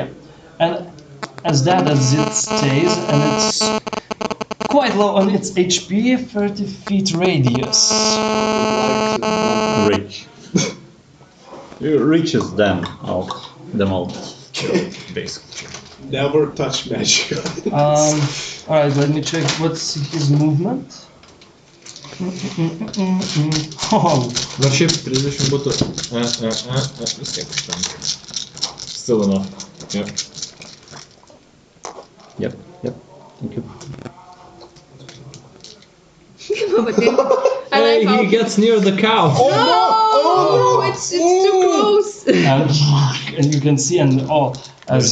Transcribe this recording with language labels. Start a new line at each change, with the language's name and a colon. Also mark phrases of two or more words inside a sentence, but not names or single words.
English: yeah, and as it stays, and it's quite low on its HP, 30 feet radius. reach. It reaches them all. Basically. Never touch magic. Alright, let me check what's his movement. Oh,
Lithuanian: Dar šiaip 30 būtų. Vis tiek užtenka.
English: Still enough. Yeah. Yep. Thank you. I like how he gets near the cow. Oh, it's too close. and you can see, and as